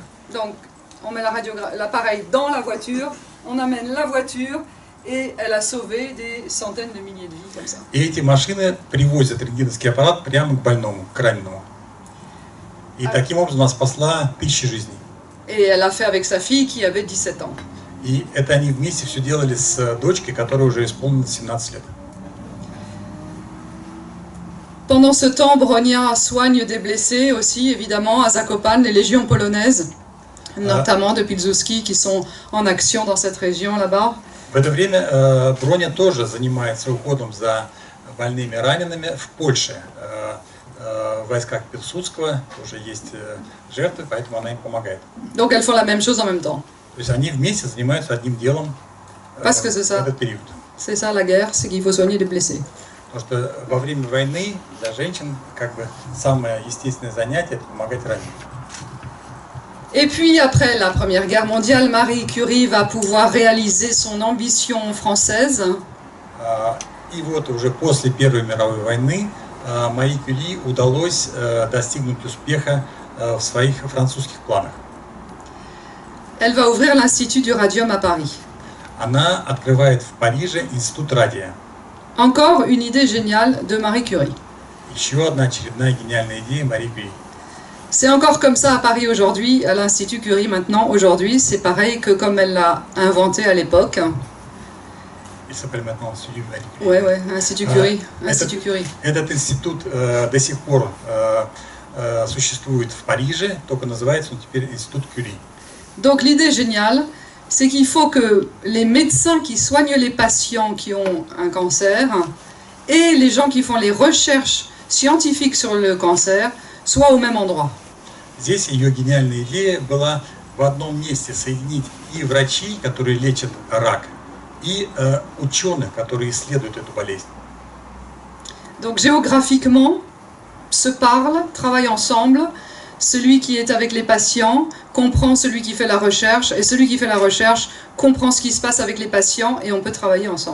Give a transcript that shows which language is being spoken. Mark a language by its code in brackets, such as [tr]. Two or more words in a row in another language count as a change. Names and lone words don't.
[fr] Donc, on met l'appareil dans la voiture, on amène la voiture et elle a sauvé des centaines de milliers de vies comme ça. [ru] И эти машины привозят рентгеновский аппарат прямо к больному, к раненому. И таким образом она спасла тысячи жизней. [fr] Et elle a fait avec sa fille qui avait 17 ans. [ru] И это они вместе все делали с дочкой, которой уже исполнилось 17 лет. [fr] Pendant ce temps, Bronia soigne des blessés aussi, évidemment, à Zakopane, les légions polonaises, notamment de Pilzowski, qui sont en action dans cette région là-bas. [ru] В это время Броня тоже занимается уходом за больными ранеными в Польше. В войсках Пилсудского тоже есть жертвы, поэтому она им помогает. [fr] Donc elles font la même chose en même temps. [ru] То есть они вместе занимаются одним делом в этот период. [fr] C'est ça la guerre, c'est qu'il faut soigner les blessés. [ru] Потому что во время войны для женщин как бы самое естественное занятие – это помогать раненым. [fr] Et puis après la Première Guerre mondiale, Marie Curie va pouvoir réaliser son ambition française. [ru] И вот уже после Первой мировой войны Марии Кюри удалось достигнуть успеха в своих французских планах. [fr] Elle va ouvrir l'Institut du Radium à Paris. [ru] Она открывает в Париже институт радия. [fr] Encore une idée géniale de Marie Curie. [ru] Еще одна очередная гениальная идея Марии Кюри. [fr] C'est encore comme ça à Paris aujourd'hui, à l'Institut Curie maintenant, aujourd'hui, c'est pareil que comme elle l'a inventé à l'époque. il s'appelle maintenant Institut Marie Curie. Ouais, Institut Curie. Institut Curie. [ru] Этот институт до сих пор существует в Париже, только называется он теперь Институт Кюри. [fr] Donc l'idée géniale, c'est qu'il faut que les médecins qui soignent les patients qui ont un cancer et les gens qui font les recherches scientifiques sur le cancer soient au même endroit. [ru] Здесь ее гениальная идея была в одном месте соединить и врачей, которые лечат рак, и ученых, которые исследуют эту болезнь. [fr] Donc géographiquement, se parlent, travaillent ensemble. Celui qui est avec les patients comprend celui qui fait la recherche, et celui qui fait la recherche comprend ce qui se passe avec les patients, et on peut travailler ensemble.